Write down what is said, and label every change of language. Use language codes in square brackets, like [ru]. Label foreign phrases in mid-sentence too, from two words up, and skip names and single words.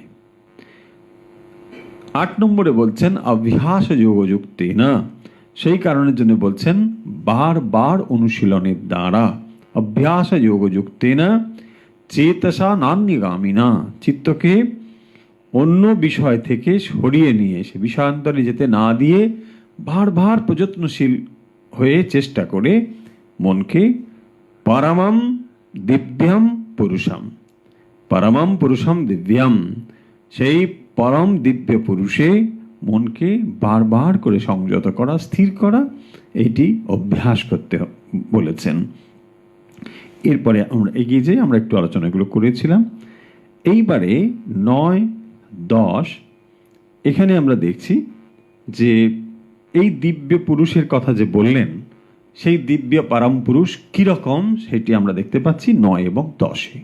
[bn] 8 নম্বরে বলছেন [sa] অভ্যাস যোগযুক্তেনা, [bn] সেই কারণের জন্য বলছেন বারবার অনুশীলনের দ্বারা অভ্যাস [sa] যোগযুক্তেনা চেতসা নান্যগামিনা, [bn] চিত্তকে অন্য বিষয় থেকে সরিয়ে নিয়ে সে বিষয়ান্তরে যেতে না দিয়ে বারবার প্রযত্নশীল হয়ে চেষ্টা করে মনকে [sa] পরমম দিব্যম পুরুষম, পরমম পুরুষম দিব্যম, [bn] সেই পরম দিব্য পুরুষে মনকে বারবার করে সংযত করা, স্থির করা, এইটি অভ্যাস করতে বলেছেন। এরপরে আমরা এগিয়ে যাই, আমরা একটু আলোচনাগুলো করেছিলাম। এইবারে 9, 10 এখানে আমরা দেখছি যে এই দিব্য পুরুষের কথা যে বললেন, সেই দিব্য পরম পুরুষ কীরকম সেটি আমরা দেখতে পাচ্ছি 9 এবং 10-এ।